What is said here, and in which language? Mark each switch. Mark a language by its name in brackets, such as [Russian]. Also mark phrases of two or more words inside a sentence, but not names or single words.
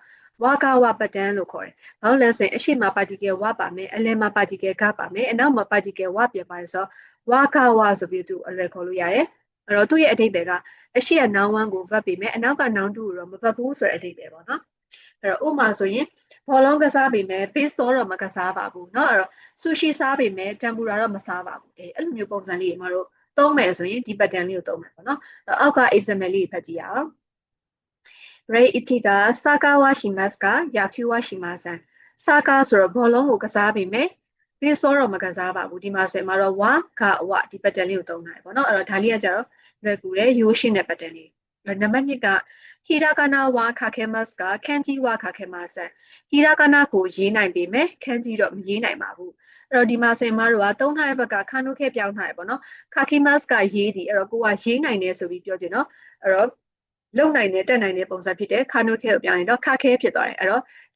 [Burmese] ဝါကဝပတန်လို့ခေါ်တယ်။ဘာလို့လဲဆိုရင်အရှိမ particle ဝပါမယ်အလယ်မှာ particle ကပါမယ်အနောက်မှာ particle ဝပြန်ပါတယ်ဆိုတော့ဝါကဝဆိုပြီးသူအလွယ်ခေါ်လို့ရတယ်။အဲ့တော့သူ့ရဲ့အဓိပ္ပာယ်ကအရှိက noun 1ကို verb ပေးမယ်အနောက်က noun 2ကိုတော့မပတ်ဘူးဆိုတဲ့အဓိပ္ပာယ်ပေါ့နော်။အဲ့တော့ဥမာဆိုရင်ဘောလုံးကစားပေးမယ် baseball တော့မကစားပါဘူးเนาะအဲ့တော့ sushi စားပေးမယ် tempura တော့မစားပါဘူးအဲ့လိုမျိုးပုံစံလေးတွေမှာတော့သုံးမယ်ဆိုရင်ဒီ pattern လေးကိုသုံးမယ်ပေါ့နော်။အောက်က example လေးဖတ်ကြည့်ရအောင်။ Ray Ichiga [Japanese] サッカーはしますか野球はしません [Burmese] サッカーဆိုတော့ဘောလုံးကိုကစားပေးမယ် baseball တော့မကစားပါဘူးဒီမှာဆိုရင်မှာတော့ဝါကဝဒီ pattern လေးကိုသုံးနိုင်ပေါ့နော်အဲ့တော့ဒါလေးကကြတော့လွယ်ကူတယ်ရိုးရှင်းတဲ့ pattern လေးနံပါတ်2ကဟီရာကနာဝါခါခဲမတ်ကခန်းကြီးဝါခါခဲမတ်ဟီရာကနာကိုရေးနိုင် ပေမဲ့ခန်းကြီးတော့မရေးနိုင်ပါဘူးအဲ့တော့ဒီမှာဆိုရင်မတို့ကသုံးထားတဲ့ဘက်ကခါနုခဲပြောင်းထားရပေါ့နော်ခါခဲမတ်ကရေးသည်အဲ့တော့ကိုကရေးနိုင်တယ်ဆိုပြီးပြောချင်တော့အဲ့တော့လုံနိုင်တဲ့တက်နိုင်တဲ့ပုံစံဖြစ်တယ်ခါနုခဲကိုပြောင်းရင်တော့ခါခဲဖြစ်သွားတယ်အဲ့တော့ဒါ